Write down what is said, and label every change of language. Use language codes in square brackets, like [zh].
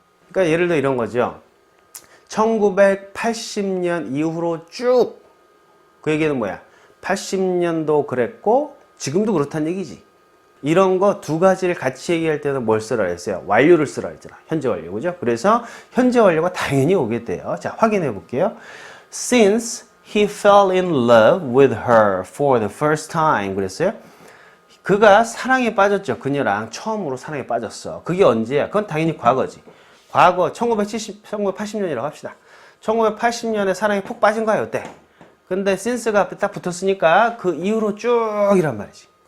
[ko] 그러니까 예를 들어 이런 거죠. 1980년 이후로 쭉 그 얘기는 뭐야? 80년도 그랬고 지금도 그렇다는 얘기지. 이런 거 두 가지를 같이 얘기할 때는 뭘 쓰라 했어요? 완료를 쓰라 했잖아. 현재 완료, 그죠? 그래서 현재 완료가 당연히 오게 돼요. 자, 확인해 볼게요. [en] Since he fell in love with her for the first time. [ko] 그랬어요? 그가 사랑에 빠졌죠. 그녀랑 처음으로 사랑에 빠졌어. 그게 언제야? 그건 당연히 과거지. 과거 1980년이라고 합시다. 1980년에 사랑에 푹 빠진 거야, 이때. 근데 since가 앞에 딱 붙었으니까 그 이후로 쭉이란 말이지.